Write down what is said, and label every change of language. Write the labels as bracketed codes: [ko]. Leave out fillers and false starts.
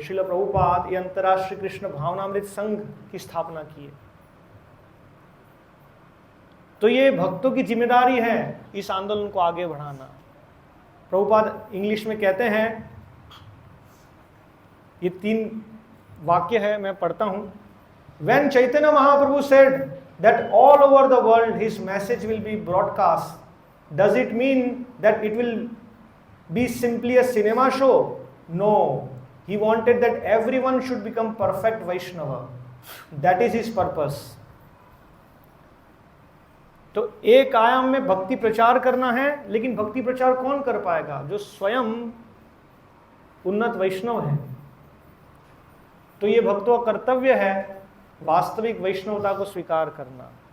[hi] श्रील प्रभुपाद ये अंतर्राष्ट्रीय कृष्ण भावनामृत संघ की स्थापना की है। तो ये भक्तों की जिम्मेदारी है इस आंदोलन को आगे बढ़ाना। प्रभुपाद इंग्लिश में कहते हैं, ये 3 वाक्य है, मैं पढ़ता हूं। [en] When Chaitanya Mahaprabhu said that all over the world his message will be broadcast, does it mean that it will be simply a cinema show? No. He wanted that everyone should become perfect Vaishnava. That is his purpose. [hi] तो एक आयाम में भक्ति प्रचार करना है, लेकिन भक्ति प्रचार कौन कर पाएगा? जो स्वयं उन्नत वैष्णव है। तो ये भक्तों का कर्तव्य है वास्तविक वैष्णवता को स्वीकार करना।